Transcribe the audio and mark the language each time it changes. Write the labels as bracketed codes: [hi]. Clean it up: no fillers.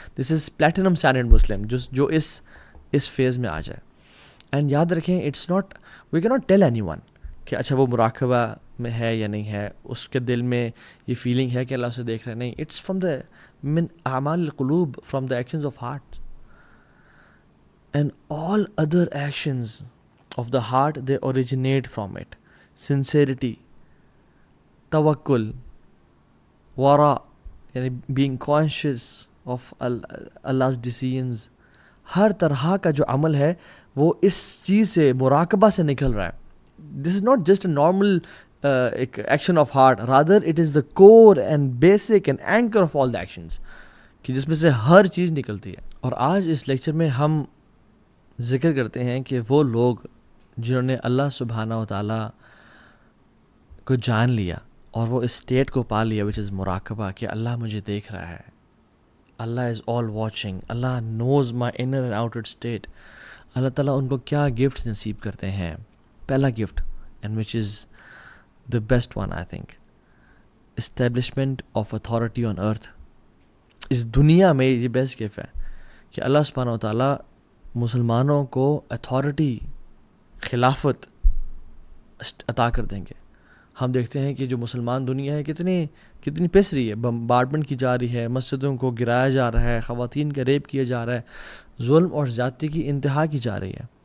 [en] this is platinum standard Muslim, [ur] جو اس phase میں آ جائے. اینڈ یاد رکھیں, [en] it's not, we کی not tell anyone [ur] کہ اچھا وہ مراقبہ میں ہے یا نہیں ہے, اس کے دل میں یہ فیلنگ ہے کہ اللہ اسے دیکھ رہے ہیں. نہیں, [en] it's from the [ar] من اعمال القلوب, [en] From the actions of heart. And all other actions of the heart they originate from it. [ur] Sincerity, توکل, ورا یعنی [en] being conscious of Allah's decisions, [ur] ہر طرح کا جو عمل ہے وہ اس چیز سے, مراقبہ سے نکل رہا ہے. [en] this is not just a normal action of heart, rather it is the core and basic and anchor of all the actions, [ur] کہ جس میں سے ہر چیز نکلتی ہے. اور آج اس لیکچر میں ہم ذکر کرتے ہیں کہ وہ لوگ جنہوں نے اللہ سبحانہ و تعالیٰ کو جان لیا اور وہ اس اسٹیٹ کو پا لیا [en] which is مراقبہ, [ur] کہ اللہ مجھے دیکھ رہا ہے, [en] Allah is all watching, Allah knows my inner and outer state. [ur] اللہ تعالیٰ ان کو کیا گفٹس نصیب کرتے ہیں. پہلا gift, [en] And which is the best one I think, establishment of authority on earth. [ur] اس دنیا میں یہ بیسٹ گفٹ ہے کہ اللہ سبحانہ و تعالیٰ مسلمانوں کو اتھارٹی, خلافت عطا کر دیں گے. ہم دیکھتے ہیں کہ جو مسلمان دنیا ہے کتنی پس رہی ہے, بمبارڈمنٹ کی جا رہی ہے, مسجدوں کو گرایا جا رہا ہے, خواتین کا ریپ کیا جا رہا ہے, ظلم اور زیادتی کی انتہا کی جا رہی ہے.